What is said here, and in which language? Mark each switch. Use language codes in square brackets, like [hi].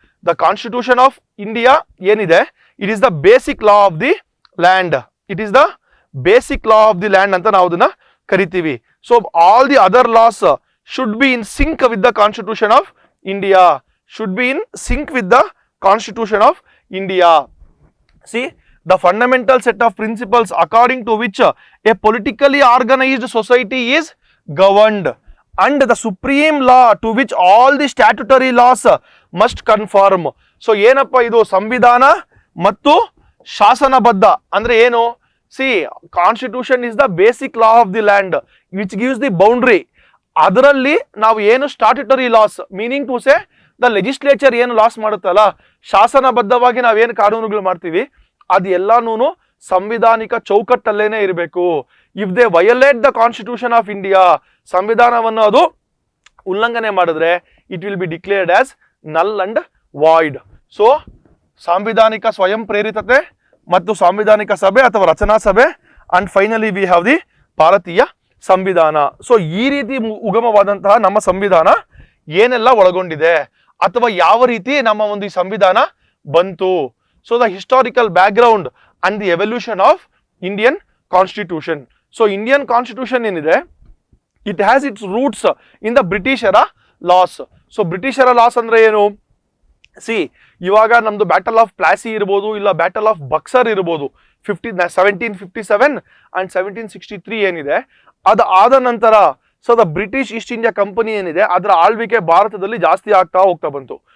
[en] The constitution of India ಏನಿದೆ, it is the basic law of the land. It is the basic law of the land [kn] ಅಂತ ನಾವು ಅದನ್ನ ಕರಿತೀವಿ. [en] All the other laws should be in sync with the constitution of India, should be in sync with the constitution of India. The fundamental set of principles according to which a politically organized society is governed and the supreme law to which all the statutory laws must conform. [kn] ಏನಪ್ಪ ಇದು, ಸಂವಿಧಾನ ಮತ್ತು ಶಾಸನಬದ್ಧ ಅಂದ್ರೆ ಏನು, [en] Constitution is the basic law of the land which gives the boundary. [kn] ಅದರಲ್ಲಿ ನಾವು ಏನು statutory loss, [en] meaning to say the legislature [kn] ಏನು ಲಾಸ್ ಮಾಡುತ್ತಲ್ಲ, ಶಾಸನಬದ್ಧವಾಗಿ ನಾವೇನು ಕಾನೂನುಗಳು ಮಾಡ್ತೀವಿ ಅದು ಎಲ್ಲಾನು ಸಂವಿಧಾನಿಕ ಚೌಕಟ್ಟಲ್ಲೇನೆ ಇರಬೇಕು. [en] if they violate the constitution of India, [kn] ಸಂವಿಧಾನವನ್ನು ಅದು ಉಲ್ಲಂಘನೆ ಮಾಡಿದ್ರೆ [en] It will be declared as null and void. [kn] ಸಾಂವಿಧಾನಿಕ ಸ್ವಯಂ ಪ್ರೇರಿತತೆ ಮತ್ತು ಸಾಂವಿಧಾನಿಕ ಸಭೆ ಅಥವಾ ರಚನಾ ಸಭೆ [en] and finally we have the [kn] ಭಾರತೀಯ ಸಂವಿಧಾನ. ಈ ರೀತಿ ಉಗಮವಾದಂತಹ ನಮ್ಮ ಸಂವಿಧಾನ ಏನೆಲ್ಲ ಒಳಗೊಂಡಿದೆ ಅಥವಾ ಯಾವ ರೀತಿ ನಮ್ಮ ಒಂದು ಈ ಸಂವಿಧಾನ ಬಂತು. [en] The historical background and the evolution of Indian Constitution. Indian Constitution ಏನಿದೆ, it has its roots in the British era laws. [kn] British era laws ಅಂದ್ರೆ ಏನು, ಇವಾಗ ನಮ್ದು ಬ್ಯಾಟಲ್ ಆಫ್ ಪ್ಲಾಸಿ ಇರ್ಬೋದು, ಇಲ್ಲ ಬ್ಯಾಟಲ್ ಆಫ್ ಬಕ್ಸರ್ ಇರ್ಬೋದು, 1757 ಅಂಡ್ 1763 ಏನಿದೆ, ಅದು ಆದ ನಂತರ the British East India company ಏನಿದೆ ಅದರ ಆಳ್ವಿಕೆ ಭಾರತದಲ್ಲಿ ಜಾಸ್ತಿ ಆಗ್ತಾ ಹೋಗ್ತಾ ಬಂತು.